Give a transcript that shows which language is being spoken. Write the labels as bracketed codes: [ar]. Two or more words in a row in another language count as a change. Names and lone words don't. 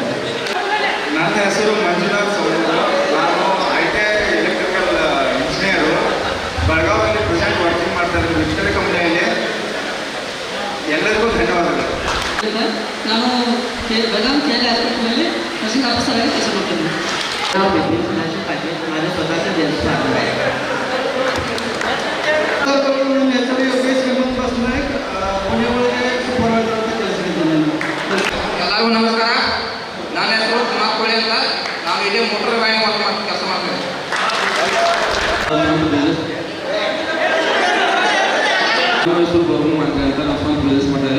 [kn] ನನ್ನ ಹೆಸರು ಮಂಜುನಾಥ್ ಸೌಂದ್ರ. ನಾನು ITI [en] electrical engineer [kn] ಬೆಳಗಾವಿಯಲ್ಲಿ [en] present working [kn] ಮಾಡ್ತಾ ಇದ್ದೀನಿ ಮಿಲಿಟರಿ ಕಂಪ್ನಿಯಲ್ಲಿ. ಎಲ್ಲರಿಗೂ ಧನ್ಯವಾದಗಳು. ನಾನು ಬೆಳಗಾವಿ KL ಹಾಸ್ಪಿಟಲಲ್ಲಿ [en] nursing officer [kn] ಆಗಿ ಕೆಲಸ ಮಾಡ್ತೀನಿ. [mr] माझे स्वतःचे जेन्ट्स [kn] ನನ್ನ ಹೆಸರು ಯೋಗೇಶ್ ಹೇಮಂತ್ ಬಸ್ನಾಯಕ್. ಪುಣ್ಯಗಳಿಗೆ ಸೂಪರ್ವೈಸರ್ ಅಂತ ಕೆಲಸಕ್ಕಿದ್ದೀನಿ. ಎಲ್ಲರಿಗೂ ನಮಸ್ಕಾರ. ನನ್ನ ಹೆಸರು ಕುಮಾರ್ ಕೋಳಿ ಅಂತ. ನಾವು ಇದೇ [en] motor van [kn] ಕೆಲಸ ಮಾಡ್ತೇವೆ. ನಮ್ಮ ಹೆಸರು ಬರ್ಮು ಮಾಡ್ತಾರೆ ಅಂತ ನಾವು ಸ್ವಂತ ಬಿಸ್ನೆಸ್ ಮಾಡ್ತಾರೆ.